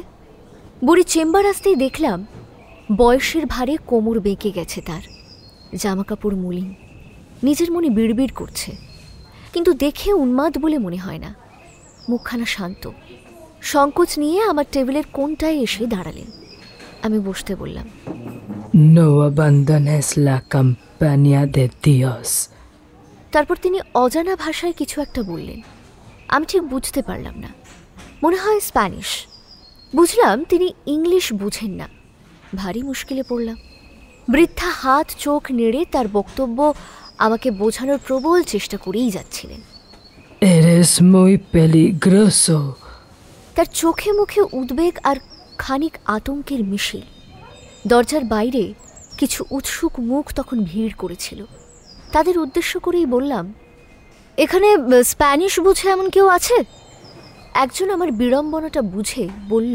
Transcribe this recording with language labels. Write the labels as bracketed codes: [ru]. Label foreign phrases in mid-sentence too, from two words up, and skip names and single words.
[bn] বুড়ি চেম্বার আসতেই দেখলাম বয়সের ভারে কোমর বেঁকে গেছে তার, জামাকাপড় মলিন, নিজের মনে বিড়বিড় করছে, কিন্তু দেখে উন্মাদ বলে মনে হয় না। মুখখানা শান্ত। সংকোচ নিয়ে আমার টেবিলের কোণটায় এসে দাঁড়ালেন। আমি বসতে বললাম। [es] No abandones la campaña de Dios. [bn] তারপর তিনি অজানা ভাষায় কিছু একটা বললেন। আমি ঠিক বুঝতে পারলাম না, মনে হয় স্প্যানিশ। বুঝলাম তিনি ইংলিশ বুঝেন না। ভারী মুশকিলে পড়লাম। বৃদ্ধা হাত চোখ নেড়ে তার বক্তব্য আমাকে বোঝানোর প্রবল চেষ্টা করেই যাচ্ছিলেন। [es] Eres muy peligroso. [bn] তার চোখে মুখে উদ্বেগ আর খানিক আতঙ্কের মিশেল। দরজার বাইরে কিছু উৎসুক মুখ তখন ভিড় করেছিল। তাদের উদ্দেশ্য করেই বললাম, এখানে স্প্যানিশ বুঝে এমন কেউ আছে? একজন আমার বিড়ম্বনাটা বুঝে বলল,